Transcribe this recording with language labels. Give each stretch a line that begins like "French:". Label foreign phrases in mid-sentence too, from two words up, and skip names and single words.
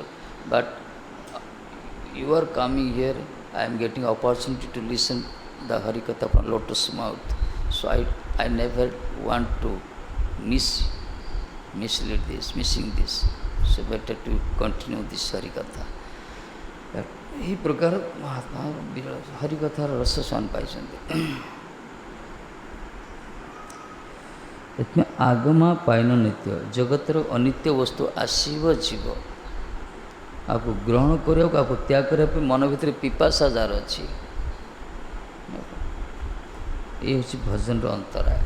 English: But you are coming here, I am getting opportunity to listen the Harikatha from lotus mouth. So I never want to mislead this, missing this. So better to continue this Harikatha.
Odia: ଏହି ପ୍ରକାର ମହାତ୍ମା ହରିକଥାର ରସ ସେମାନେ ପାଇଛନ୍ତି। ଏଥିପାଇଁ ଆଗମା ପାଇନ ନିତ୍ୟ, ଜଗତର ଅନିତ୍ୟ ବସ୍ତୁ ଆସିବ ଯିବ, ଆକୁ ଗ୍ରହଣ କରିବାକୁ, ଆକୁ ତ୍ୟାଗ କରିବା ପାଇଁ ମନ ଭିତରେ ପିପାସା ଯାହାର ଅଛି, ଏ ହେଉଛି ଭଜନର ଅନ୍ତରାୟ।